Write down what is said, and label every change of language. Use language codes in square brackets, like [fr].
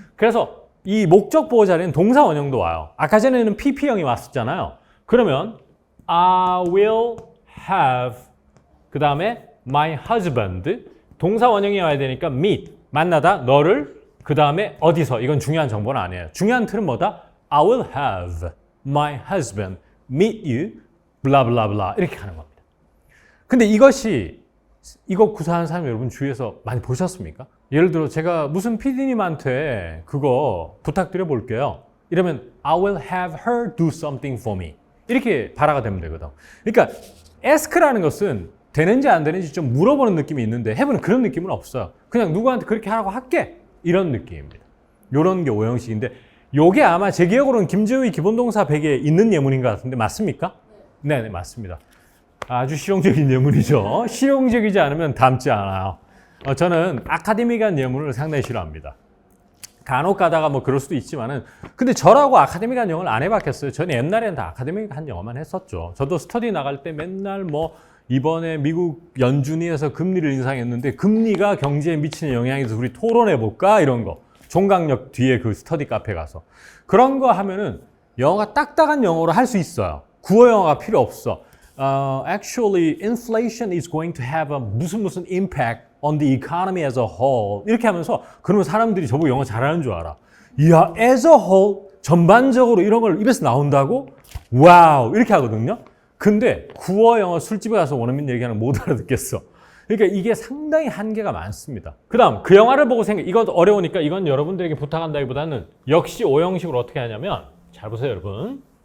[ko] 그래서 이 목적 보호 자리에는 동사 원형도 와요. 아까 전에는 pp형이 왔었잖아요. 그러면 [en] I will have [ko] 그 다음에 [en] my husband [ko] 동사 원형이 와야 되니까 [en] meet [ko] 만나다 너를 그 다음에 어디서 이건 중요한 정보는 아니에요. 중요한 틀은 뭐다? [en] I will have my husband meet you blah blah blah [ko] 이렇게 하는 겁니다. 근데 이거 구사하는 사람 여러분 주위에서 많이 보셨습니까? 예를 들어 제가 무슨 PD님한테 그거 부탁드려 볼게요. 이러면 [en] I will have her do something for me. [ko] 이렇게 발화가 되면 되거든. 그러니까 ask라는 것은 되는지 안 되는지 좀 물어보는 느낌이 있는데 have는 그런 느낌은 없어요. 그냥 누구한테 그렇게 하라고 할게. 이런 느낌입니다. 이런 게 오형식인데 요게 아마 제 기억으로는 김재우의 기본동사 100에 있는 예문인 것 같은데 맞습니까? 네, 맞습니다. 아주 실용적인 예문이죠. 실용적이지 않으면 닮지 않아요. 저는 아카데믹한 예문을 상당히 싫어합니다. 간혹 가다가 뭐 그럴 수도 있지만은 근데 저라고 아카데믹한 영어를 안 해봤겠어요. 저는 옛날에는 다 아카데믹한 영어만 했었죠. 저도 스터디 나갈 때 맨날 뭐 이번에 미국 연준위에서 금리를 인상했는데 금리가 경제에 미치는 영향에 대해서 우리 토론해 볼까 이런 거. 종강역 뒤에 그 스터디 카페 가서 그런 거 하면은 영어가 딱딱한 영어로 할 수 있어요. 구어 영어가 필요 없어. [en] Actually, inflation is going to have a [ko] 무슨 [en] impact on the economy as a whole. [ko] 이렇게 하면서 그러면 사람들이 저보고 영어 잘하는 줄 알아. 이야, [en] as a whole [ko] 전반적으로 이런 걸 입에서 나온다고? 와우 이렇게 하거든요. 근데 구어 영어 술집에 가서 원어민 얘기하는 못 알아듣겠어. 그러니까 이게 상당히 한계가 많습니다. 그 다음 그 영화를 보고 이건 어려우니까 이건 여러분들에게 부탁한다기보다는 역시 오형식으로 어떻게 하냐면 잘 보세요 여러분.